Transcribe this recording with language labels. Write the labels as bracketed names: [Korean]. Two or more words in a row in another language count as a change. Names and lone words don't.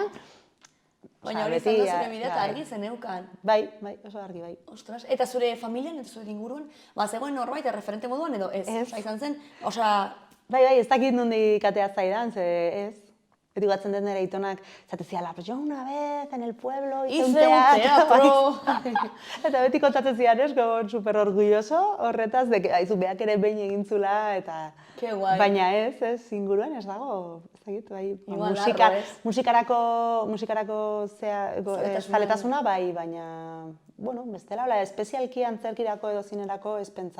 [Basque] Baina hori izan da zure bidea eta argi zeneukan. Bai, oso argi, bai. Ostras, eta zure familian, eta zure inguruan, zegoen norbait referente moduan edo ez? Izan zen, Bai, ez dakit nondik atea zaidan, ez. Beti batzen dut nire itonak, zatezia, [Spanish] yo una vez en el pueblo hice un teatro. [Basque] Eta beti kontatzen zian, [Spanish] super orgulloso [Basque] horretaz, aizu beak ere behin egin zula, eta... Baina ez, inguruan ez dago, ez dakit, bai, musikarako zaletasuna, bai, baina, bueno, bestela, espezialki antzerkirako edo zinerako ez pentsa.